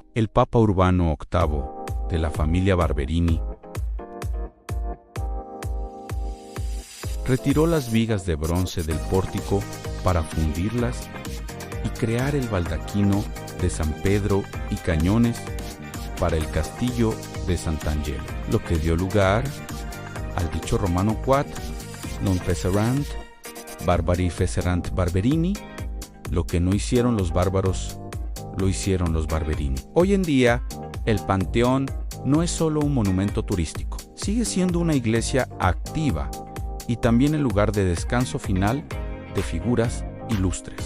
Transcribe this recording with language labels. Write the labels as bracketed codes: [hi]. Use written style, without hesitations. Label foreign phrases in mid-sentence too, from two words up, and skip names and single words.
[es] El Papa Urbano VIII, de la familia Barberini, retiró las vigas de bronce del pórtico para fundirlas y crear el baldaquino de San Pedro y cañones para el castillo de Sant'Angelo, lo que dio lugar al dicho romano [la] quod non fecerunt barbari fecerunt Barberini. [es] Lo que no hicieron los bárbaros, lo hicieron los Barberini. Hoy en día, el panteón no es solo un monumento turístico, sigue siendo una iglesia activa y también el lugar de descanso final de figuras ilustres.